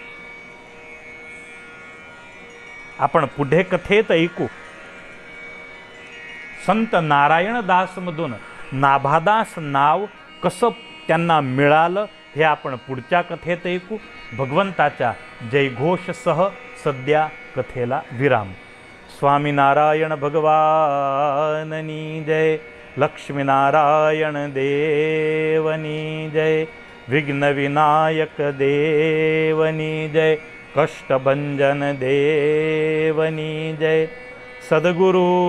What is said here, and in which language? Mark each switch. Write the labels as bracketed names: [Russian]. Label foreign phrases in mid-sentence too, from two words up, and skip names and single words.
[Marathi] आपण पुढे कथेत ऐकू. संत नारायणदास मधून नाभादास नाव कसं त्यांना मिळालं हे आपण पुढच्या कथेत ऐकू. भगवंताच्या जयघोषसह सध्या कथेला विराम. [Gujarati] સ્વામિનારાયણ ભગવાનની જય, લક્ષ્મીનારાયણ દેવની જય, વિઘ્ન વિનાયક દેવની જય, કષ્ટભંજન દેવની જય, સદગુરુ